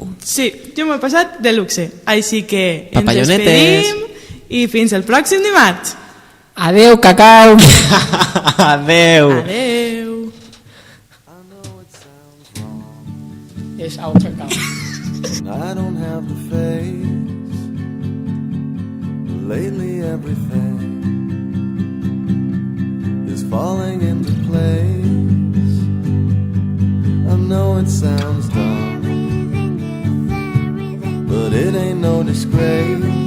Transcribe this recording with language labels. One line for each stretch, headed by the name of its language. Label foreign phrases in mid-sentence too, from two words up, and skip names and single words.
Catalan: Sí, jo m'ho he passat de luxe. Així que ens Papallonetes. despedim i fins el pròxim dimarts. Adeu, cacau. Adeu. Adeu. És au, cacau.
English: I don't have the face. Lately everything is falling into place. I know it sounds dumb, but it ain't no disgrace.